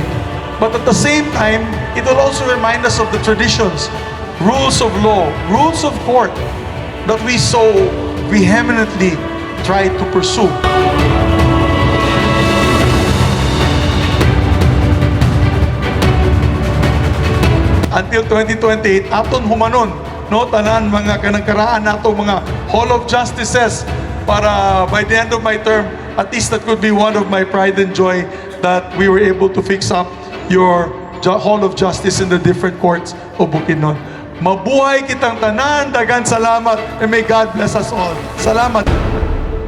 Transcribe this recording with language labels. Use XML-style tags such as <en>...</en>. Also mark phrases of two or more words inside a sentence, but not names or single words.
<en>But at the same time, it will also remind us of the traditions, rules of law, rules of court that we so vehemently try to pursue. Until 2028,</en> <ceb>aton humanon, tanan mga kanangkaraan nato</ceb> <en>mga Hall of Justices para by the end of my term, at least that could be one of my pride and joy that we were able to fix up your Hall of Justice in the different courts of Bukidnon.</en> <ceb>Mabuhay kitang tanan, dagan salamat,</ceb> <en>and may God bless us all.</en> <ceb>Salamat.</ceb>